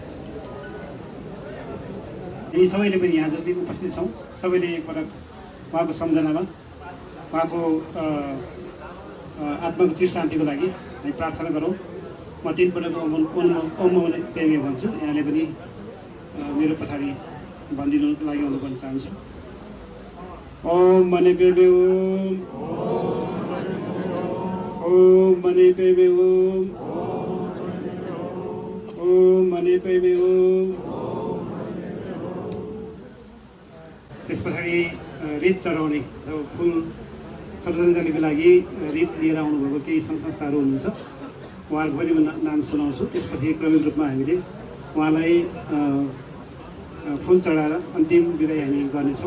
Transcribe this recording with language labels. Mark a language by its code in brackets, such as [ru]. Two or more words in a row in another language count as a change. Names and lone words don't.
[ne] यी सबैले पनि यहाँ जति उपस्थित छौँ सबैले एकपटक उहाँको सम्झनामा उहाँको आत्माको चिर शान्तिको लागि हामी प्रार्थना गरौँ। म 3 पटक [sa] ओम पेमे [ne] भन्छु, यहाँले पनि मेरो पछाडि भनिदिनुको लागि अनुरोध गर्न चाहन्छु। [sa] ओम मने पेमे ओम, ओम मने पेमे ओम, ओम मने पेमे ओम। [ne] त्यस पछाडि रित चढाउने फुल श्रद्धाञ्जलीको लागि रित लिएर आउनुभएको केही संस्थाहरू हुनुहुन्छ, उहाँहरूको पनि म नाम सुनाउँछु। त्यसपछि क्रमिक रूपमा हामीले उहाँलाई फुल चढाएर अन्तिम बिदाई हामी गर्नेछौँ।